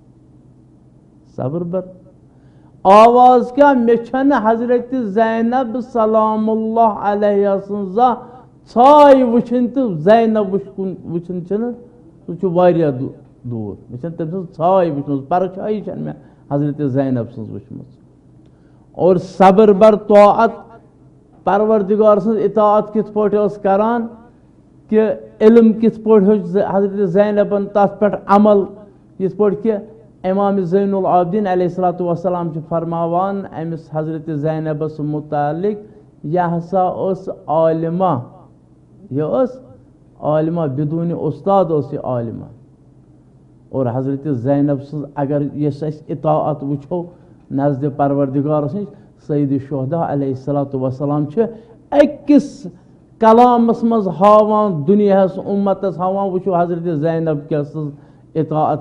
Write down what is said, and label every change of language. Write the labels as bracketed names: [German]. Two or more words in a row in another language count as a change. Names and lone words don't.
[Kashmiri] صبر بر آواز کیاہ مےٚ چھنہٕ حضرت زینب [Arabic] سلام اللہ علیہ [Kashmiri] سٕنٛز زانٛہہ ژھاے وٕچھِنۍ تہٕ زینب وٕچھِنۍ چھِنہٕ سُہ چھُ واریاہ دوٗر مےٚ چھنہٕ تٔمۍ سٕنٛز ژھاے وٕچھمٕژ پرچھایی چھنہٕ مےٚ حضرت زینب سٕنٛز وٕچھمٕژ اور صبر بر طاعت پروردگار سٕنٛز اطاعت کِتھ پٲٹھۍ ٲس کران کہ علم کِتھ پٲٹھۍ ہیوٚچھ حضرت زینبن تتھ پٮ۪ٹھ عمل یِتھ پٲٹھۍ کہ امام زین العابدین [Arabic] علیہ الصلوۃ والسلام [Kashmiri] چھِ فرماوان أمِس حضرت زینبس متعلق یہِ ہسا ٲس عالمہ یہِ ٲس عالمہ بدوٗنِ اُستاد ٲس یہِ عالمہ اور حضرت زینب سٕنٛز اگر یۄس أسۍ اطاعت وٕچھو نزدِ پروردگارس نِش سید الشہداء [Arabic] علیہ الصلوۃ والسلام [Kashmiri] چھِ أکِس کلامس منٛز ہاوان دُنیاہس اُمتس ہاوان وٕچھو حضرت زینب کیاہ سٕنٛز اطاعت